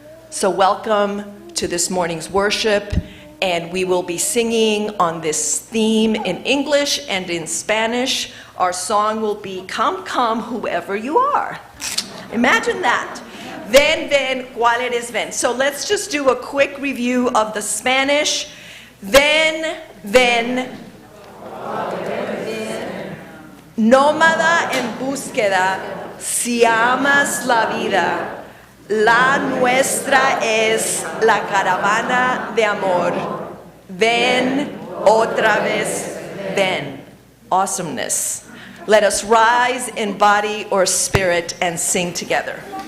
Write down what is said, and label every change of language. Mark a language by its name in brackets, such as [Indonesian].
[English] So welcome to this morning's worship, and we will be singing on this theme in English and in Spanish. Our song will be Come, Come, Whoever You Are. Imagine that. [Spanish] Ven, cuál eres, ven. [English] So let's just do a quick review of the Spanish. [Spanish] Ven, nómada en búsqueda, si amas la vida. La nuestra es la caravana de amor. Ven, otra vez, ven. [English] Awesomeness. Let us rise in body or spirit and sing together.